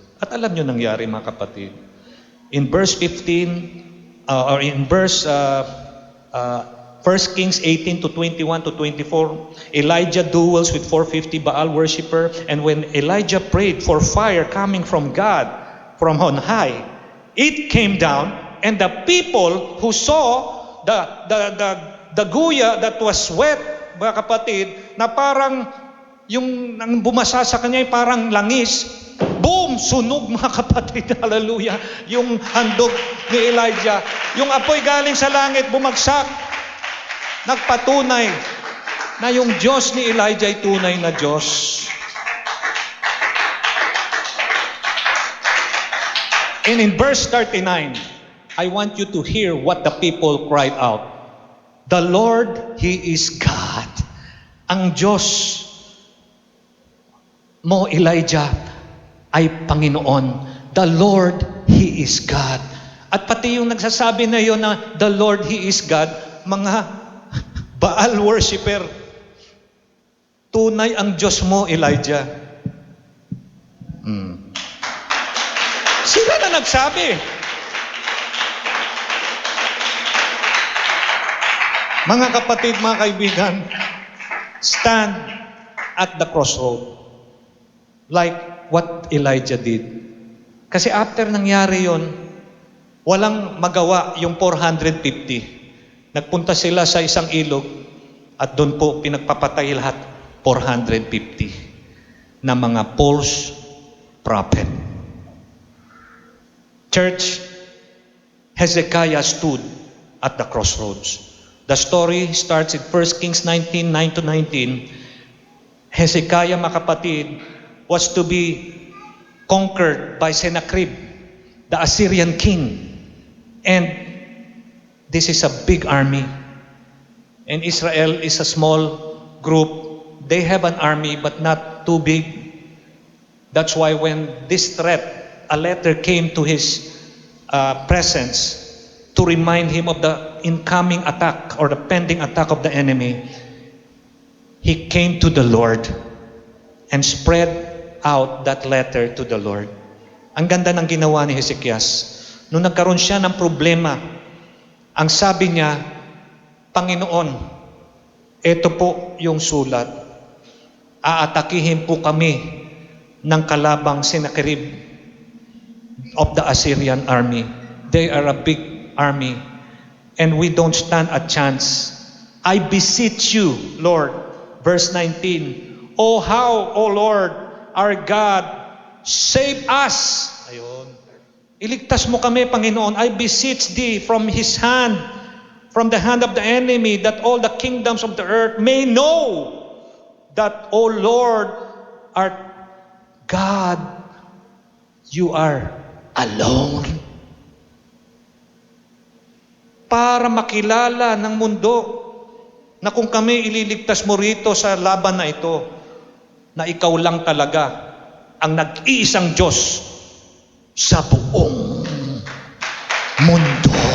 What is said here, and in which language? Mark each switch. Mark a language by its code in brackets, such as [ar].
[tl] At alam niyo nangyari, mga kapatid. [en] In verse 15, or in verse 1 Kings 18 to 21 to 24, Elijah duels with 450 Baal worshiper, and when Elijah prayed for fire coming from God, from on high, it came down, and the people who saw the guya that was wet, mga kapatid, [tl] na parang yung nang bumasa sa kanya ay parang langis, [en] boom! [tl] Sunog, mga kapatid. Hallelujah. Yung handog ni Elijah. Yung apoy galing sa langit, bumagsak. Nagpatunay na yung Diyos ni Elijah ay tunay na Diyos. [en] And in verse 39, I want you to hear what the people cried out. The Lord, He is God. [tl] Ang Diyos mo, Elijah, ay Panginoon. [en] The Lord, He is God. [tl] At pati yung nagsasabi na yun [en] na the Lord, He is God, mga Baal worshiper. [tl] Tunay ang Diyos mo, Elijah. Sila na nagsabi. Mga kapatid, mga kaibigan, [en] stand at the crossroad. Like what Elijah did. [tl] Kasi after nangyari yon, walang magawa yung 450. Nagpunta sila sa isang ilog at doon po pinagpapatay lahat 450 na mga false prophet. [en] Church, Hezekiah stood at the crossroads. The story starts in 1 Kings 19, 9-19. Hezekiah, mga kapatid, was to be conquered by Sennacherib, the Assyrian king. And this is a big army. And Israel is a small group. They have an army but not too big. That's why when this threat, a letter came to his presence to remind him of the incoming attack or the pending attack of the enemy, he came to the Lord and spread out that letter to the Lord. [tl] Ang ganda ng ginawa ni Hezekias. Nung nagkaroon siya ng problema, ang sabi niya, Panginoon, ito po yung sulat. Aatakihin po kami ng kalabang Sennacherib [en] of the Assyrian army. They are a big army and we don't stand a chance. I beseech you, Lord. Verse 19, Oh how, O Lord, our God, save us. Ayun. [tl] Iligtas mo kami, Panginoon. [en] I beseech thee from his hand, from the hand of the enemy, that all the kingdoms of the earth may know that, O Lord, our God, you are alone. [tl] Para makilala ng mundo na kung kami ililigtas mo rito sa laban na ito, na ikaw lang talaga ang nag-iisang Diyos sa buong mundo.